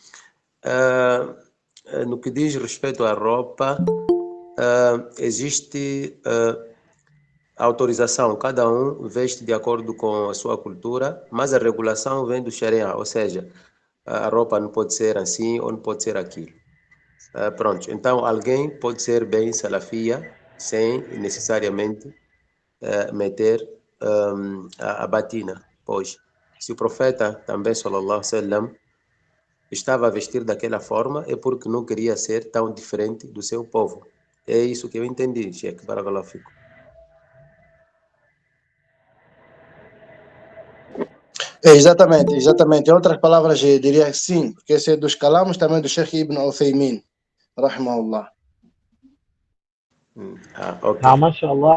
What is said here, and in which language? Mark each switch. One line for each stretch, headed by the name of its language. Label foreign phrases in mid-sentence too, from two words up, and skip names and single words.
Portuguese: No que diz respeito à roupa, existe autorização, cada um veste de acordo com a sua cultura, mas a regulação vem do Sharia, ou seja, a roupa não pode ser assim ou não pode ser aquilo. Pronto, então alguém pode ser bem salafia sem necessariamente meter a batina, pois se o profeta também,
Arabic: صلى الله عليه وسلم,
Portuguese: estava a vestir daquela forma, é porque não queria ser tão diferente do seu povo. É isso que eu entendi, Sheikh.
Arabic: بارك الله فيكم.
Portuguese: Exatamente. Em outras palavras, eu diria que sim, porque esse é dos calamos também do Sheikh Ibn Uthaymin, rahimahullah. Ok. Mashallah.